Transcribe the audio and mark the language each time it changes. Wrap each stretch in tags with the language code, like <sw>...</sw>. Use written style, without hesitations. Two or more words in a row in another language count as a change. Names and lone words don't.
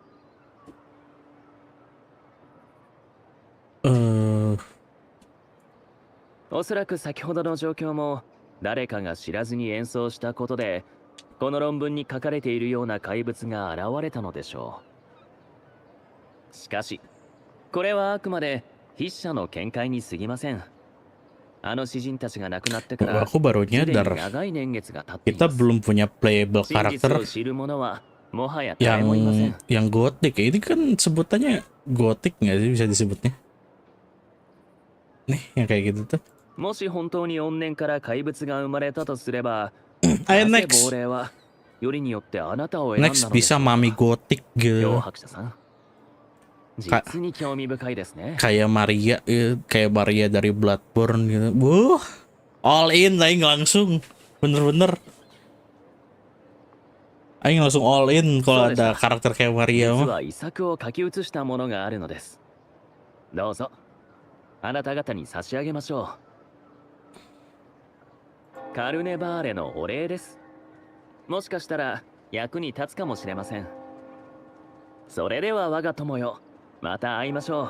<ja>おそらく先ほどの状況も誰かが知らずに演奏したことで、この論文に書かれているような怪物が現れたのでしょう。しかしこれはあくまで筆者の見解に過ぎません。あの詩人たちが亡くなってから</ja> <id>Aku baru</id> <ja>すでに</ja> <id>nyadar</id> <ja>長い年月が経ってい</ja> <id>kita</id> <ja>ます。</ja> <id>belum punya playable</id> <ja>真実</ja> <id>karakter</id> <ja>を知る者はもはや誰もいません。</ja> <id>yang gotik. Ini kan sebutannya gotik nggak sih, bisa disebutnya? Nih yang kayak gitu tuh.</id> <ja>もし本当に怨念から怪物が生まれたとすれば、</ja> <id>Ayo</id> <ja>なぜ</ja> <id>next.</id> <ja>亡霊はよりによってあなたを選んだの</ja> <id>Next</id> <ja>でしょ</ja> <id>bisa</id> <ja>うか。</ja> <id>mami gotik</id> <ja>両</ja> <id>gitu.</id> <ja>白者さん、実に興味深いですね。</ja> <id>Kayak Maria, kayak Maria dari Bloodborne gitu. Wuh,</id> <en>all in</en> <id>aing langsung. Bener-bener. Aing langsung</id> <en>all in</en> <id>kalau ada karakter kayak</id> <ja>実</ja> <id>Maria mah.</id> <ja>は遺作を書き写したものがあるのです。どうぞあなた方に差し上げましょう。カルネバーレのお礼です。もしかしたら役に立つかもしれません。それでは我が友よ、また会いましょう。</ja>